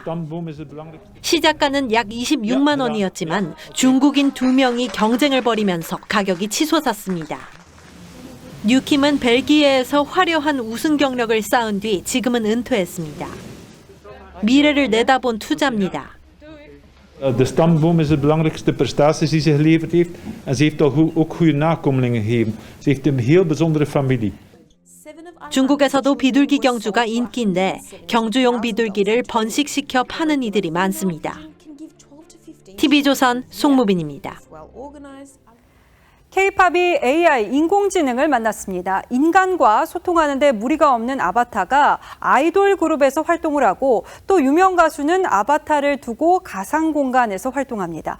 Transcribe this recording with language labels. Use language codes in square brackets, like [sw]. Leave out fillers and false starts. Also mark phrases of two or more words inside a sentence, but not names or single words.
[ko] 시작가는 약 26만 원이었지만 중국인 2명이 경쟁을 벌이면서 가격이 치솟았습니다. 뉴킴은 벨기에에서 화려한 우승 경력을 쌓은 뒤 지금은 은퇴했습니다. mi래를 내다본 투자입니다. [nl] De stamboom is de belangrijkste prestaties die ze geleverd heeft. En ze heeft ook goede nakomelingen gegeven. Ze heeft een heel bijzondere familie. [ko] 중국에서도 비둘기 경주가 인기인데 경주용 비둘기를 번식시켜 파는 이들이 많습니다. TV조선 송무빈입니다. K-팝이 AI 인공지능을 만났습니다. 인간과 소통하는 데 무리가 없는 아바타가 아이돌 그룹에서 활동을 하고 또 유명 가수는 아바타를 두고 가상 공간에서 활동합니다.